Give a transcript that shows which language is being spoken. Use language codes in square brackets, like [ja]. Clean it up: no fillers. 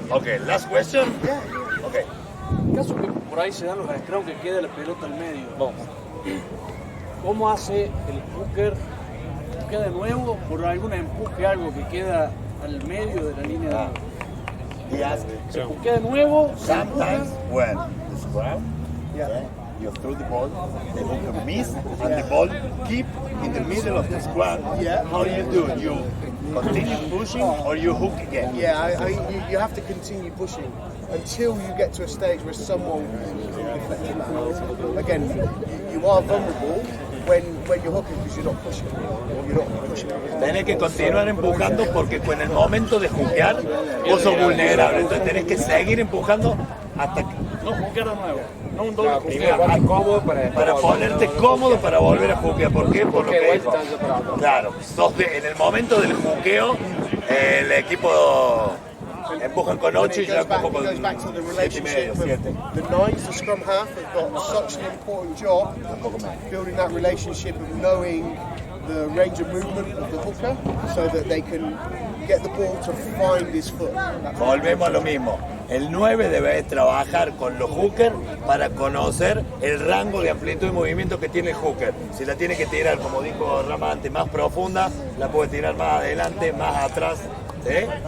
[en] Ok, last question. Ok. [es] En caso que por ahí se dan los scrum que queda la pelota al medio, ¿cómo hace el hooker? ¿Queda de nuevo por algún empuje, algo que queda al medio de la línea de ¿se juquea de nuevo? [en] Sometimes when the scrum, you throw the ball, the hooker miss, and the ball keep in the middle of the scrum. How do you do? You continue pushing or you hook again? you have to continue pushing until you get to a stage where someone deflects it back. Again, you are vulnerable when you're hooking because you're not pushing. You're not pushing. [es] Tenés que continuar empujando porque en el momento de jukear vos sos vulnerable. Entonces tenés que seguir empujando hasta que... No juquear de nuevo, no un doble Primero juqueo. ponerte cómodo para ponerte cómodo para volver a jukear. ¿Por qué? Por lo que dijo. Claro, en el momento del juqueo, el equipo empujan con 8 y yo empujo con 7,5, 7. [en] The nines, the scrum half, have got such an important job building that relationship of knowing the range of movement of the hooker so that they can get the ball to find his foot. [es] Volvemos a lo mismo. El 9 debe trabajar con los hookers para conocer el rango de amplitud y movimiento que tiene el hooker. Si la tiene que tirar, como dijo Rama antes, más profunda, la puede tirar más adelante, más atrás. ¿Sí?